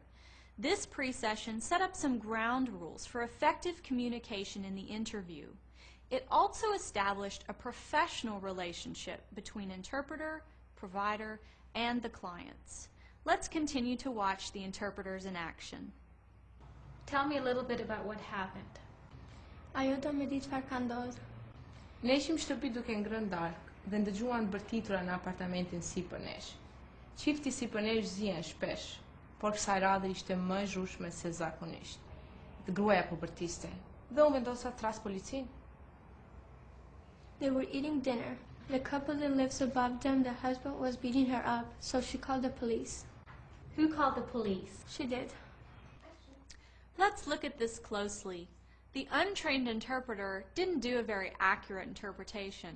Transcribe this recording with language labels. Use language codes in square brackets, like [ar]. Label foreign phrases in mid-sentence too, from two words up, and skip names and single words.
[en] This pre-session set up some ground rules for effective communication in the interview. It also established a professional relationship between interpreter, provider, and the clients. Let's continue to watch the interpreters in action. Tell me a little bit about what happened. [sq] Ajo do me di çfarë ka ndodhur. Ne ishim shtëpi duke ngrënë darkë dhe ndëgjuan bërtitura në apartamentin sipër nesh. Qifti sipër nesh zihen shpesh, por kësaj radhe ishte më e zhurshme se zakonisht. Të gruaja po bërtiste dhe u vendosa të tras policin. [en] They were eating dinner. The couple that lives above them, the husband was beating her up, so she called the police. Who called the police? She did. Let's look at this closely. The untrained interpreter didn't do a very accurate interpretation.